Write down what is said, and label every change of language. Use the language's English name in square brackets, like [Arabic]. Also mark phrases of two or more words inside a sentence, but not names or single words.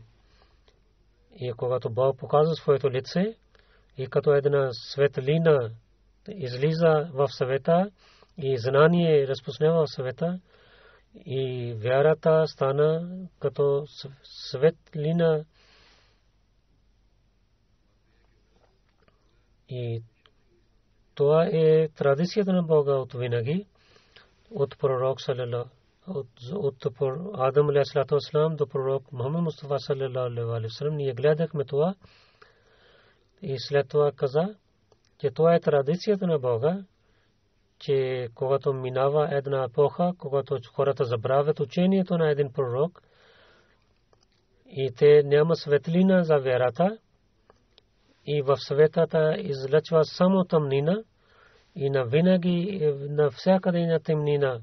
[Bulgarian] И когато Бог показва своето лице и като една светлина излиза в света и знание разпространява в света, и вярата стана като светлина. И това е традицията на Бога от винаги, от пророк саллалаху от Адам [Arabic] عليه الصلاة والسلام [Bulgarian] до пророк Мухаммад Мустафа [Arabic] صلى الله عليه وسلم. [Bulgarian] Ние гледахме това и след това каза, че това е традицията на Бога, че когато минава една епоха, когато хората забравят учението на един пророк и те няма светлина за вярата, и в светата излъчва само тъмнина и навинаги навсякъде на тъмнина.